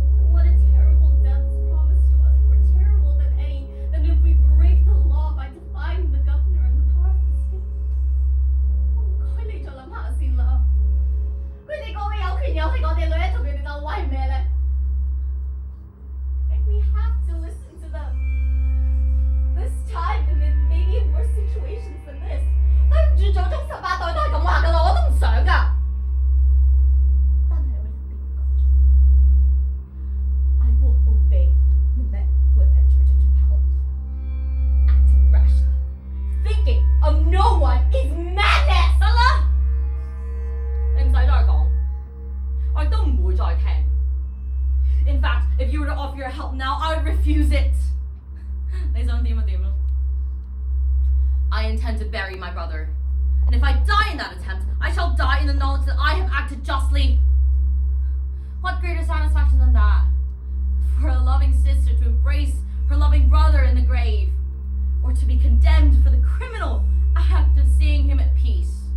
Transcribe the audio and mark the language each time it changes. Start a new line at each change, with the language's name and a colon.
English: What a terrible death is promised to us, more terrible than any, than if we break the law by defying the governor and the power of the state.
Cantonese: 佢哋就諗下先啦，佢哋講嘅有權有勢，我哋女人同佢哋鬥威咩咧？
English: And we have to listen to them. This time, and in maybe in worse situations than this.
Cantonese: 對唔住，祖宗18代都係咁話㗎啦，我都唔想㗎。但係我一定要講出。
English: I will obey the men who have entered into power. Acting rashly, thinking of no one is madness.
Cantonese: 得啦，你唔使再講，我亦都唔會再聽。
English: In fact, if you were to offer your help now, I would refuse it.
Cantonese: 你想點就點啦。
English: I intend to bury my brother, and if I die in that attempt, I shall die in the knowledge that I have acted justly. What greater satisfaction than that? For a loving sister to embrace her loving brother in the grave, or to be condemned for the criminal act of seeing him at peace.